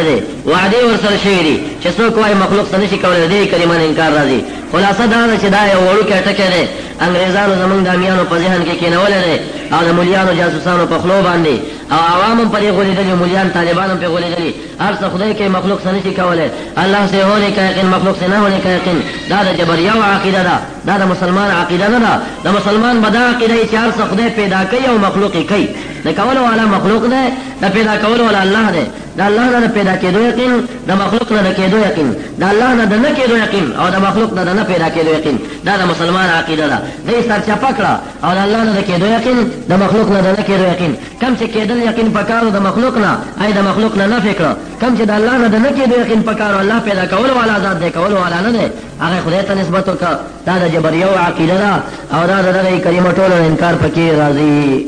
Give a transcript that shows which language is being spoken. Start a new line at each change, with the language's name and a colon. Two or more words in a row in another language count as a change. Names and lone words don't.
Pashto: دی وعدې ورسره شوي دي چې څوک وایي مخلوق څه نشي کولی د دې کلمه انکار راځي خلاصه دا ده چې دا یو وړوکی ټکی دی انګریزانو زمونږ د امیانو په ذهن کې کېنولی دی او د ملیانو جاسوسانو په خلو باندې او عوام هم پرې غولېدلي ملیان طالبان هم پرې غولېدلي هر څه خدای کوي مخلوق څه نشي کولی
Urdu: الله سے ہونے کا یقین مخلوق سے نہ ہونے کا یقین
Pashto: دا د جبریاو عقیده ده دا د مسلمان عقیده نه ده د مسلمان به دا عقیده وي چې هر څه خدای پیدا کوي او مخلوق یې کوي د کولو والا مخلوق دی د پیدا کولو والا الله دی د الله نه د پیدا کېدو یقین د مخلوق نه د کېدو یقین د الله نه د نه کېدو یقین او د مخلوق نه د نه پیدا کېدو یقین دا د مسلمان عقیده ده دی سرچپه کړه او د الله نه د کېدو یقین د مخلوق نه د نه کېدو یقین کم چې کېدل یقین پکارو د مخلوق نه ای د مخلوق نه نفی کړه کم چې د الله نه د نه کېدو یقین پکارو الله پیدا کولو والا ذات دی کولو والا نه دی هغه خدای ته نسبت وکړه دا د جبریو عقیده ده او دا د دغې کلمه ټولو انکار پکې راځي